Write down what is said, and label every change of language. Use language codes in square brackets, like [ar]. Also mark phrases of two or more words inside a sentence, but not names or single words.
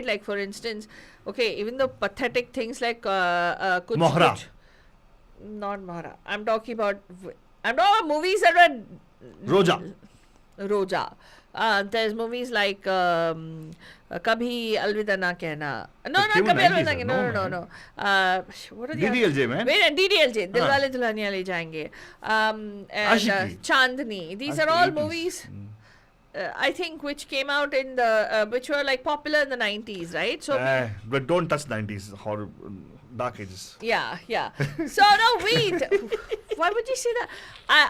[en] Like, for instance, even the pathetic things like Kuch Mohra. Kuch. Not Mohra. I'm talking about movies that were Roja. Roja. There's movies like Kabhi Alvida Na Kehna. No, It came not in Kabhi Alvida 90s, Na Kehna. No, man. What are the DDLJ, other? man. Wait, DDLJ. Huh. Dilwale Dulhaniya Le Jayenge. And Ashiki. Chandni. These are Ashiki, all 80s. movies. I think which came out in the which were like popular in the 90s, right? So But don't touch 90s. Horror, dark ages. yeah. So no, wait. Why would you say that?